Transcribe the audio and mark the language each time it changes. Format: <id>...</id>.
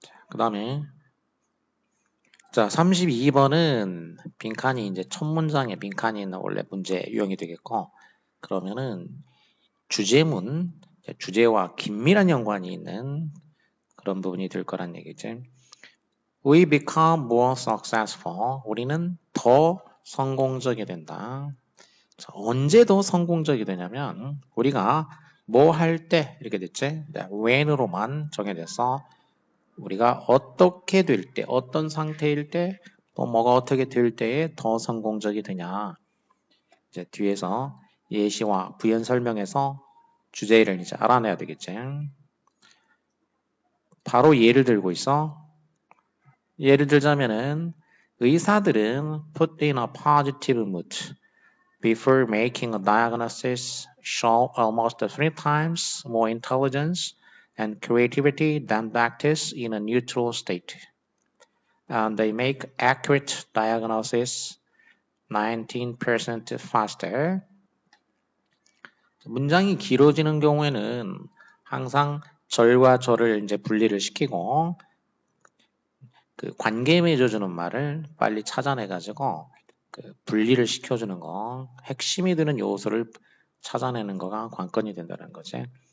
<ko>그 다음에 자 32번은 빈칸이 이제 첫 문장에 빈칸이 있는 원래 문제 유형이 되겠고 그러면은 주제문, 주제와 긴밀한 연관이 있는 그런 부분이 될 거란 얘기지.</ko> <en>We become more successful.</en> <ko>우리는 더 성공적이 된다. 자, 언제 더 성공적이 되냐면 우리가 뭐 할 때 이렇게 됐지? when으로만 정해졌어. 우리가 어떻게 될 때, 어떤 상태일 때, 또 뭐가 어떻게 될 때에 더 성공적이 되냐. 이제 뒤에서 예시와 부연 설명에서 주제를 이제 알아내야 되겠지. 바로 예를 들고 있어. 예를 들자면은 의사들은</ko> <en>put in a positive mood before making a diagnosis, show almost 3 times more intelligence and creativity than practice in a neutral state. And they make accurate diagnosis 19% faster.</en> <ko>문장이 길어지는 경우에는 항상 절과 절을 이제 분리를 시키고 그 관계 맺어주는 말을 빨리 찾아내가지고 그 분리를 시켜주는 거, 핵심이 되는 요소를 찾아내는 거가 관건이 된다는 거지.</ko>